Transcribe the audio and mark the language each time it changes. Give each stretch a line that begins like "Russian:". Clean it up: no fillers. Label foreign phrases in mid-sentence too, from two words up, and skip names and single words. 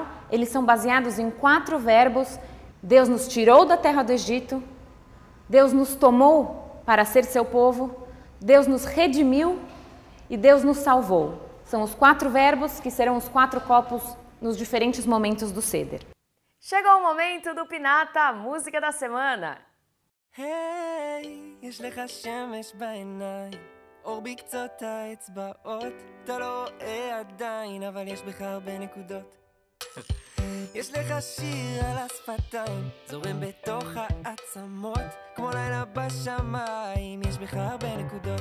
Portuguese: Eles são baseados em 4 verbos. Deus nos tirou da terra do Egito, Deus nos tomou para ser seu povo, Deus nos redimiu e Deus nos salvou. São os 4 verbos que serão os 4 copos nos diferentes momentos do Seder. Chegou o momento do Pinata, a música da semana.
Hebrew: Hey, יש לך שמש בעיניים, אור בקצות האצבעות, אתה לא רואה עדיין, אבל יש בך הרבה נקודות. יש לך שיר על השפתיים, זורם בתוך העצמות, כמו לילה בשמיים, יש בך הרבה נקודות.